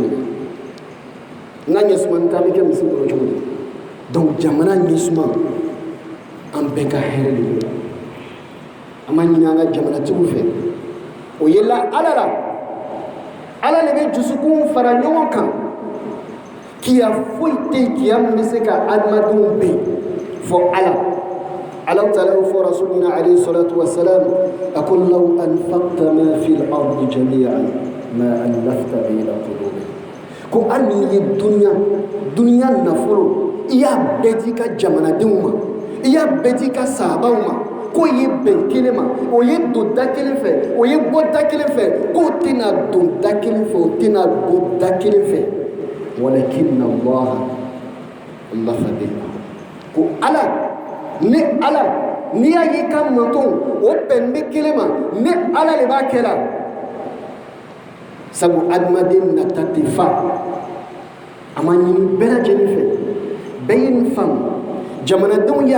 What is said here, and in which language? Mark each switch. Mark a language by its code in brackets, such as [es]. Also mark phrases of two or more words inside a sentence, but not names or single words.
[bm] de n'a ɲɛsumana ta an bɛ kɛ misiri kɔnɔ cogo di donc jamana ɲɛsuma an bɛɛ ka hɛrɛ de b'o la an b'a ɲini an ka jamanatigiw fɛ o ye la ala la ala de bɛ dusukun fara ɲɔgɔn kan kiya foyi tɛ yen kiya min bɛ se ka adamadenw bɛn fɔ ala ala taala y'o fɔ rasulina [ar] عليه الصلاة و السلام [bm] a ko [ar] لو أنفقت ما في الأرض جميعا ما ألفت بين قلوبهم [bm] ko hali n'i ye duniya nafolo i y'a bɛɛ di ka jamanadenw ma i y'a bɛɛ di ka sahabaw ma k'o ye bɛn kelen ma o ye don da kelen fɛ o ye bɔ da kelen fɛ k'o tɛna don da kelen fɛ o tɛna bɔ da kelen fɛ [ar] ولكن الله ألف بينهم [bm] ko ala n'i y'a ye ka mantonw o bɛn bɛ kelen ma ne ala de b'a kɛ la sabu adamaden nata tɛ fa a ma ɲini bɛɛ lajɛlen fɛ bɛɛ ye nin faamu jamanadenw y'a